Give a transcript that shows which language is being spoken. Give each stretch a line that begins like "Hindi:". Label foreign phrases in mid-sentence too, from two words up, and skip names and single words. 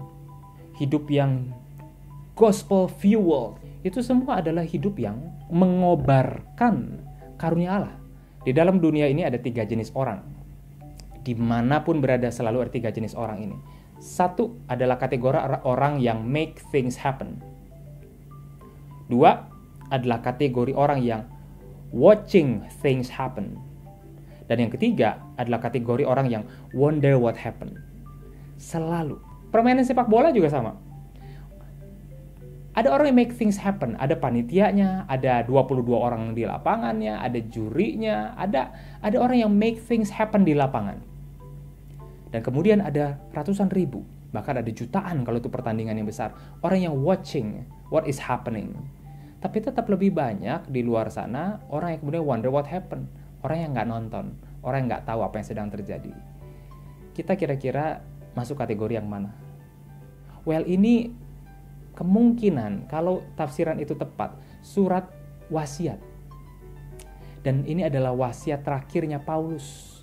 Indonesian: Hidup yang
English: gospel fuel,
Indonesian: itu semua adalah hidup yang mengobarkan karunia Allah. Di dalam dunia ini ada 3 jenis orang. Dimanapun berada selalu ada 3 jenis orang ini. 1 adalah kategori orang yang
English: make things happen.
Indonesian: 2 adalah kategori orang yang
English: watching things happen.
Indonesian: Dan yang ketiga adalah kategori orang yang
English: wonder what happened.
Indonesian: Selalu. Permainan sepak bola juga sama. Ada orang yang
English: make things happen,
Indonesian: ada panitianya, ada 22 orang di lapangannya, ada jurinya, ada orang yang
English: make things happen
Indonesian: di lapangan. Dan kemudian ada ratusan ribu, bahkan ada jutaan kalau itu pertandingan yang besar, orang yang
English: watching what is happening.
Indonesian: Tapi tetap lebih banyak di luar sana orang yang kemudian
English: wonder what happened,
Indonesian: orang yang nggak nonton, orang yang nggak tahu apa yang sedang terjadi. Kita kira-kira masuk kategori yang mana? Well, ini kemungkinan kalau tafsiran itu tepat, surat wasiat. Dan ini adalah wasiat terakhirnya Paulus.